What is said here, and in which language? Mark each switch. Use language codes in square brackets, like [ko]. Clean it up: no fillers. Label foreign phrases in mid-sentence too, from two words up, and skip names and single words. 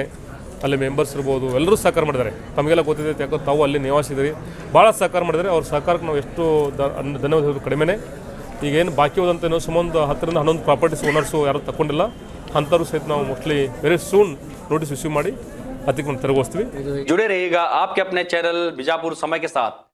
[kn] ಅಲ್ಲಿ ಮೆಂಬರ್ಸ್ ಇರ್ಬೋದು, ಎಲ್ಲರೂ ಸಹಕಾರ ಮಾಡಿದ್ದಾರೆ. ತಮಗೆಲ್ಲ ಗೊತ್ತಿದೆ, ಯಾಕೋ ತಾವು ಅಲ್ಲಿ ನಿವಾಸಿದ್ದೀರಿ, ಭಾಳ ಸಹಕಾರ ಮಾಡಿದ್ದಾರೆ. ಅವ್ರ ಸಹಕಾರಕ್ಕೆ ನಾವು ಎಷ್ಟು ಧನ್ಯವಾದ ಕಡಿಮೆನೇ. ಈಗೇನು ಬಾಕಿ ಹೋದಂತ ಸುಮಾರು 10 ರಿಂದ 11 [en] properties owners [kn] ಯಾರು ತಗೊಂಡಿಲ್ಲ, ಅಂಥವ್ರು ಸಹಿತ ನಾವು [en] mostly very soon notice issue [kn] ಮಾಡಿ ಅತಿಕ್ರಮ ತೆರವುಗೊಳಿಸ್ತೀವಿ. [hi] जुड़े रहिएगा आपके अपने चैनल बीजापुर समय के साथ।